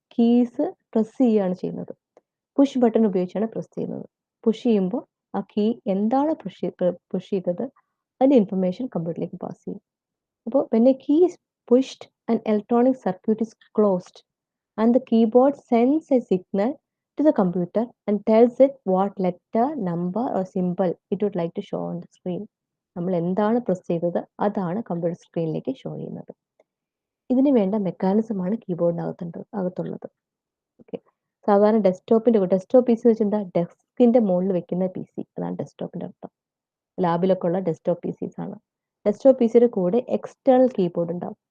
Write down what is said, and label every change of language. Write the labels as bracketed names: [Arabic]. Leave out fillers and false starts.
[Malayalam] Keys press ചെയ്യുകയാണ് ചെയ്യുന്നത്. Push button ഉപയോഗിച്ചാണ് പ്രസ് ചെയ്യുന്നത്. പുഷ് ചെയ്യുമ്പോൾ ആ കീ എന്താണ് പുഷ് ചെയ്തത് അതിന്റെ ഇൻഫർമേഷൻ കമ്പ്യൂട്ടറിലേക്ക് പാസ് ചെയ്യും. [English] അപ്പോൾ when a key is pushed, an electronic circuit is closed and the keyboard sends a signal to the computer and tells it what letter, number or symbol it would like to show on the screen. [Malayalam] നമ്മൾ എന്താണ് press ചെയ്തത് അതാണ് computer സ്ക്രീനിലേക്ക് show ചെയ്യുന്നത്. ഇതിന് വേണ്ട മെക്കാനിസമാണ് അകത്തുള്ളത്. Okay, സാധാരണ desktop P C വെച്ച് എന്താ, ഡെസ്കിന്റെ മുകളിൽ വെക്കുന്ന പി സി, അതാണ് ഡെസ്ക്ടോപ്പിന്റെ അർത്ഥം. ലാബിലൊക്കെ ഉള്ള ഡെസ്ക്ടോപ്പ് പി സീസ് ആണ്. ഡെസ്ക്ടോപ്പ് പി സിയുടെ കൂടെ എക്സ്റ്റേണൽ കീബോർഡ് ഉണ്ടാവും.